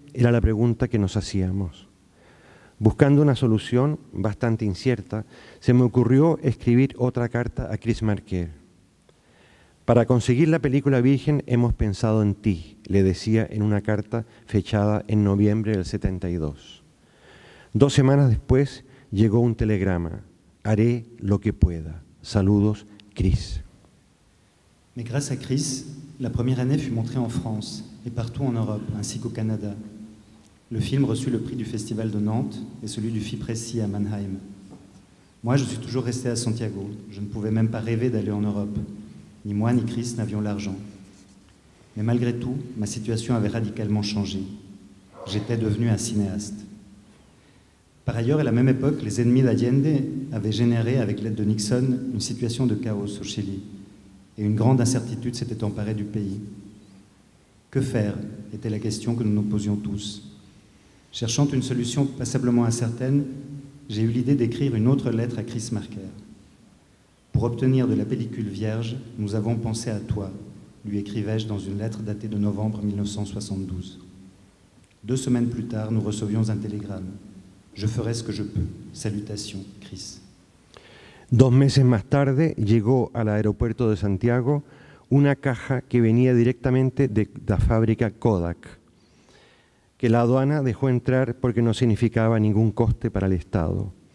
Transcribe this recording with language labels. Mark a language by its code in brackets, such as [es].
[es] Era la pregunta que nos hacíamos. Buscando una solución bastante incierta, se me ocurrió escribir otra carta a Chris Marker. Para conseguir la película Virgen hemos pensado en ti, le decía en una carta fechada en noviembre del 72. 2 semanas después llegó un telegrama. Haré lo que pueda. Saludos, Chris. [fr] Mais grâce à Chris, la première année fut montrée en France et partout en Europe, ainsi qu'au Canada. Le film reçut le prix du Festival de Nantes et celui du Fipresci à Mannheim. Moi, je suis toujours resté à Santiago. Je ne pouvais même pas rêver d'aller en Europe. Ni moi ni Chris n'avions l'argent. Mais malgré tout, ma situation avait radicalement changé. J'étais devenu un cinéaste. Par ailleurs, à la même époque, les ennemis d'Allende avaient généré, avec l'aide de Nixon, une situation de chaos au Chili. Et une grande incertitude s'était emparée du pays. Que faire était la question que nous nous posions tous. Cherchant une solution passablement incertaine, j'ai eu l'idée d'écrire une autre lettre à Chris Marker. Pour obtenir de la pellicule vierge, nous avons pensé à toi, lui écrivais-je dans une lettre datée de novembre 1972. 2 semaines plus tard, nous recevions un télégramme. Je ferai ce que je peux. Salutations, Chris. [es] 2 meses más tarde llegó al aeropuerto de Santiago una caja que venía directamente de la fábrica Kodak, que la aduana dejó entrar porque no significaba ningún coste para el Estado.